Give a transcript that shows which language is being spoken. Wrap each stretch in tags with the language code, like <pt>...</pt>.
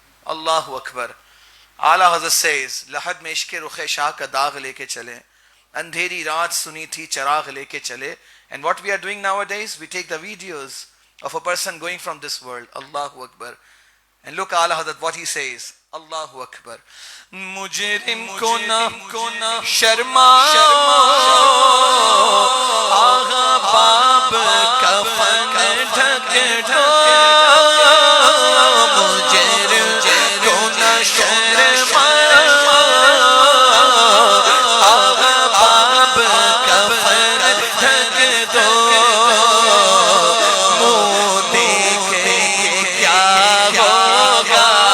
<ur>اللہ اکبر۔ اعلیٰ حضرت says لحد میں عشق رخ شاہ کا داغ لے کے چلے، اندھیری رات سنی تھی چراغ لے کے چلے،</ur> <en>and what we are doing nowadays, we take the videos of a person going from this world. اللہ اکبر۔ and look Ala Hazrat what he says.</en> <ar>اللہ اکبر۔</ar> <ur>مجرم کو نہ شرماؤ، آغا باب کفن ڈھک دو، مجرم کو نہ شرماؤ، آغا باب کفن ڈھک دو، منہ دیکھ کے کیا ہوگا،</ur>